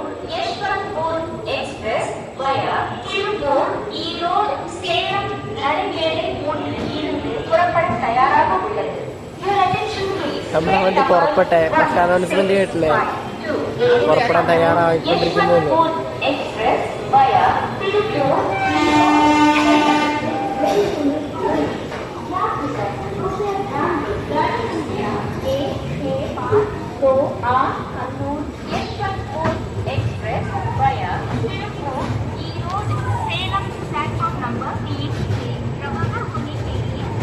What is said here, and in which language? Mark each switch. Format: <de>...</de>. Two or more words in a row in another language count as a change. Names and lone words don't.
<ta>யஷ்வந்த்பூர் எக்ஸ்பிரஸ் வயா திருப்பூர், ஈரோடு, சேலம், நரிமேடு 3 இருந்து புறப்பட தயாராக உள்ளது.</ta> <ml>നമ്മുടെ വണ്ടി പുറപ്പെട്ടെ. പക്ഷെ അനൗൺസ്മെന്റ് കേട്ടില്ലേ, പുറപ്പെടാൻ തയ്യാറായിക്കൊണ്ടിരിക്കുന്നു. എക്സ്പ്രസ് വയ തിരുപ്പൂർ.</ml> <hi>तो आज कन्नूर यशवंतपुर एक्सप्रेस वया तिरुपूर, ईरोड, सेलम</hi> <en>platform number</en> <hi>3 से रवाना होने के लिए</hi>